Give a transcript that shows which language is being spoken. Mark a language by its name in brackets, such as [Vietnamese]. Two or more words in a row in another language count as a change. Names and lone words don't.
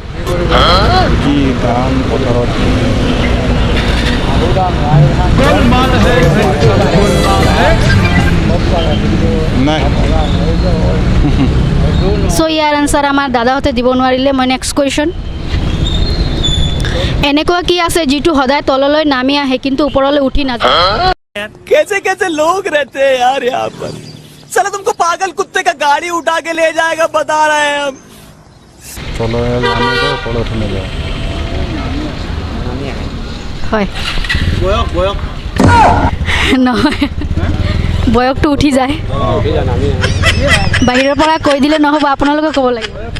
[Assamese] কি ধান পথাৰত নাই। চ' ইয়াৰ আনচাৰ আমাৰ দাদাহঁতে দিব নোৱাৰিলে। মই [English] next question, [Assamese] এনেকুৱা কি আছে যিটো সদায় তললৈ নামি আহে কিন্তু ওপৰলৈ উঠি নাযায়? [Hindi] कैसे कैसे लोग रहते हैं यार यहाँ पर। चलो तुमको पागल कुत्ते का गाड़ी उठा के ले जाएगा बता रहे हैं हम। [Assamese] তললৈ নামি যায় ওপৰলৈ উঠি নাযায়। হয় নহয়, বয়সটো উঠি যায়। বাহিৰৰ পৰা কৈ দিলে নহ'ব, আপোনালোকে ক'ব লাগিব।